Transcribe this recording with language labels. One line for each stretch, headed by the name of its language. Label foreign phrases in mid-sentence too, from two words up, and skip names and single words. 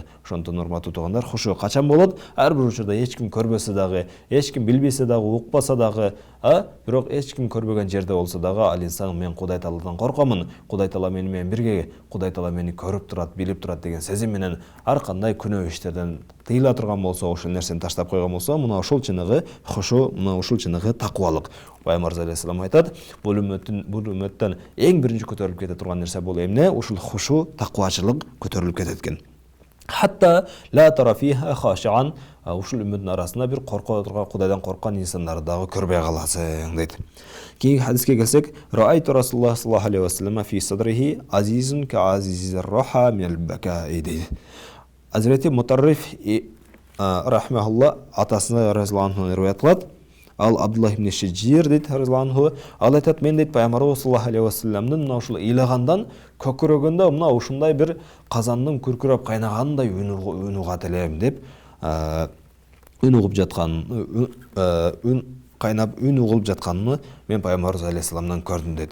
Kyrgyz: Ошондон урматтуу туугандар, хушу качан болот? Ар бир учурда эч ким көрбөсө дагы, эч ким билбесе дагы, укпаса дагы, бирок эч ким көрбөгөн жерде болсо дагы ал инсан мен Кудай Тааладан коркомун, Кудай Таала менен бирге, Кудай Таала мени көрүп турат, билип турат деген сезим менен ар кандай күнөө иштерден тыйыла турган болсо, ошол нерсени таштап койгон болсо, мына ошол чыныгы хушу, мына ошол чыныгы такубалык. Пайгамбар алейхиссалам айтат, бул үммөттөн эң биринчи көтөрүлүп кете турган нерсе бул эмне? Ушул хушу, такубачылык көтөрүлүп кетет экен.
Arabic: حتى لا ترى فيها خاشعا,
Kyrgyz: ушул үмметтин арасында бир корко турган, Кудайдан корккан инсандарды дагы көрбөй каласың дейт. Кийинки хадиске келсек,
Arabic: رأيت رسول الله صلى الله عليه وسلم في صدره أزيز كأزيز الرحى من البكاء
Kyrgyz: дейт. Азирети Мутарриф рахмахулла атасына
Arabic: رضي الله عنه
Kyrgyz: риwayat кылат. Ал Абдуллах ибн Шиджир дейт
Arabic: رضي الله عنه,
Kyrgyz: ал айтат, мен дейт пайгамбар
Arabic: صلى الله عليه وسلم
Kyrgyz: мына ушул ыйлагандан көкүрөгүндө мына ушундай бир казандын күркүрөп кайнагандай үн угат элем деп, үн угуп жаткан, үн кайнап үн угулуп жатканын мен пайгамбарыбыз алейхиссаламдан көрдүм дейт.